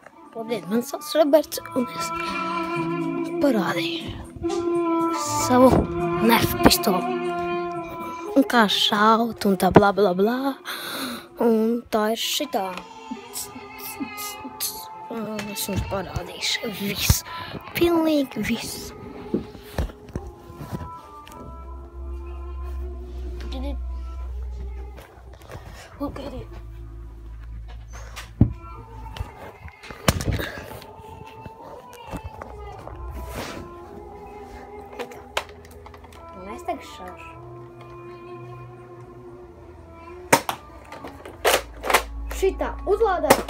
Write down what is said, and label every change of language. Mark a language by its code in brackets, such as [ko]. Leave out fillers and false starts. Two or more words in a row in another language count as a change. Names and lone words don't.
[lv] Labdien, man sauc Roberts, un es parādīšu savu nerfu pistoli. Un kā šaut, un tā blā, blā, blā. Un tā ir šitā. Es jums parādīšu visu. Pilnīgi visu. [en] Look at it. [lv] Un es tagad šaušu. Šitā uzlādē.